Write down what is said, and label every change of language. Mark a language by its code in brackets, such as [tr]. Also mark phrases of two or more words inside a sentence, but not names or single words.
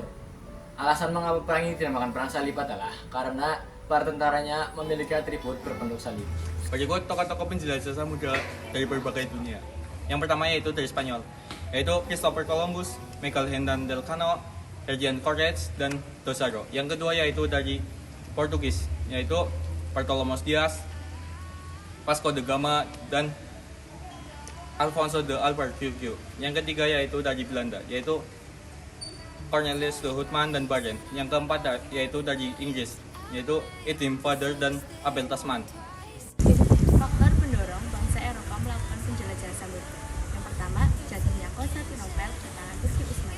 [id] Alasan mengapa perang ini dinamakan perang salib adalah karena para tentaranya memiliki atribut berbentuk salib. Berikut tokoh-tokoh penjelajah samudra dari berbagai dunia. Yang pertama yaitu dari Spanyol, yaitu Christopher Columbus, Miguel Hernández del Cano, Hernán Cortés, dan Pizarro. Yang kedua yaitu dari Portugis, yaitu Bartolomé Dias, Vasco da Gama, dan Alfonso de Albuquerque. Yang ketiga yaitu dari Belanda, yaitu Cornelis de Houtman dan Barent. Yang keempat yaitu dari Inggris, yaitu Edwin Vader dan Abel Tasman. Faktor pendorong bangsa Eropa melakukan penjelajahan samudra. Yang pertama, jatuhnya Konstantinopel ke tangan Turki Utsmani.